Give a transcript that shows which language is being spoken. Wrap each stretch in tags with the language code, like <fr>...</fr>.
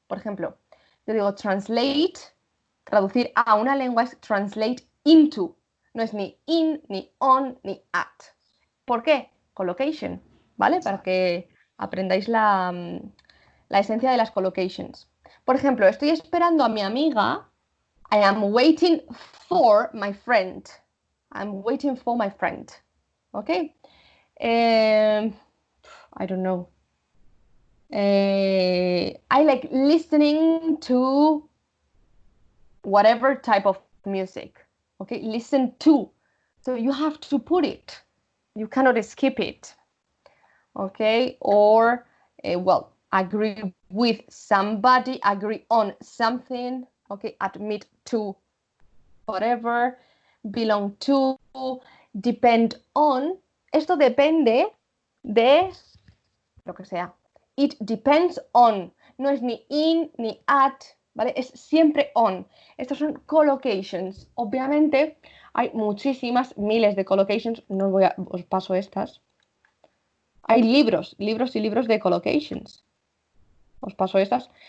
<es>Por ejemplo, yo digo translate, traducir a una lengua es translate into. No es ni in, ni on, ni at. ¿Por qué? Collocation, ¿vale? Para que aprendáis la esencia de las collocations. Por ejemplo, estoy esperando a mi amiga.</es> <en>I am waiting for my friend. I'm waiting for my friend. Okay? I don't know. I like listening to whatever type of music. Okay? Listen to. So you have to put it. You cannot skip it. Okay? Or, well, agree with somebody, agree on something. Okay? Admit to whatever, belong to, depend on.</en> <es>Esto depende de lo que sea.</es> <en>It depends on.</en> <es>No es ni in ni at, ¿vale? Es siempre on. Estos son collocations. Obviamente hay muchísimas, miles de collocations. No os paso estas. Hay libros y libros de collocations. Os paso estas.</es>